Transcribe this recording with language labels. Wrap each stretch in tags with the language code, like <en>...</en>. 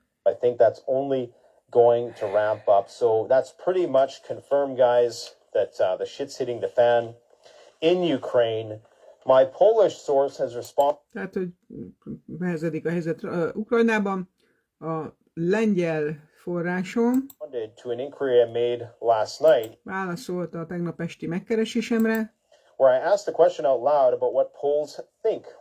<en>I think that's only going to ramp up. So that's pretty much confirmed, guys, that the shit's hitting the fan in Ukraine. My Polish source has responded.</en> <hu>Tehát, hogy nehezedik a helyzet Ukrajnában. A lengyel forrásom</hu> <en>To an inquiry I made last night,</en> <hu>válaszolt a tegnap esti megkeresésemre,</hu> <en>where I asked a question out loud about what Poles think.</en>